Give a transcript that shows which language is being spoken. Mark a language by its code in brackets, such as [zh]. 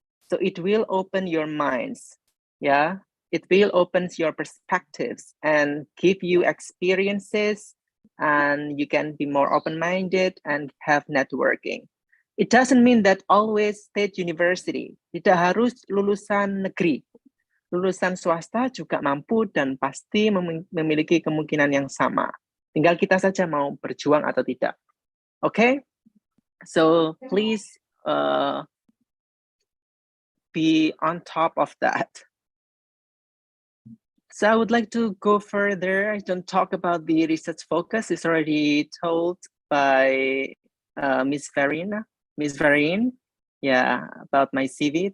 [en] So it will open your minds. Yeah, it will open your perspectives and give you experiences, and you can be more open-minded and have networking. It doesn't mean that always state university. [id] Tidak harus lulusan negeri. Lulusan swasta juga mampu dan pasti memiliki kemungkinan yang sama. Tinggal kita saja mau berjuang atau tidak. [en] Okay? So please be on top of that. So I would like to go further. I don't talk about the research focus. It's already told by Miss Vereen, yeah, about my CV.